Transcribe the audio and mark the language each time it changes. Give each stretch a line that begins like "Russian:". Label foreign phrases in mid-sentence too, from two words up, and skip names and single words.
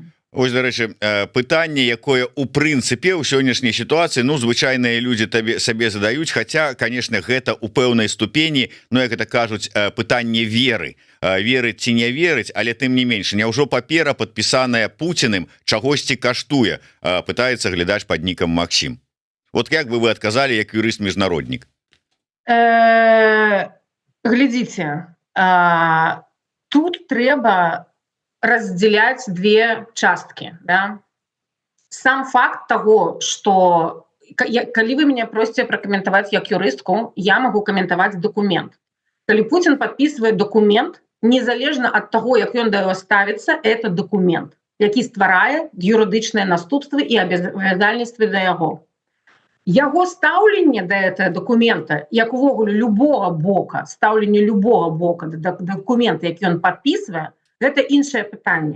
Belarusian: Ось, дарэчы, пытанне, якое у прынцыпе ў сённяшняй сітуацыі звычайныя людзі сабе задаюць, хаця, канешне, гэта ў пэўнай ступені, як гэта кажуць, пытанне веры, верыць ці не верыць, але тым не менш, няўжо папера, падпісаная Пуціным, чагосьці каштуе, пытаецца глядач пад нікам Максім. Вот як бы вы адказалі як юрыст-міжнароднік? Глядзіце, тут трэба
Russian: разделять две
Belarusian: часткі. Да?
Russian: Сам факт того, что калі вы меня просите прокомментовать
Belarusian: як юрыстку,
Russian: я могу комментовать документ.
Belarusian: калі
Russian: Путин подписывает документ,
Belarusian: незалежна ад таго, як ён да яго ставіцца,
Russian: это документ,
Belarusian: які стварае юрыдычныя наступствы і абавязальніцтвы да яго. Яго стаўленне да
Russian: этого документа,
Belarusian: як увогуле любого бока, стаўленне любого бока да документа, які ён подписывае, гэта іншае пытанне.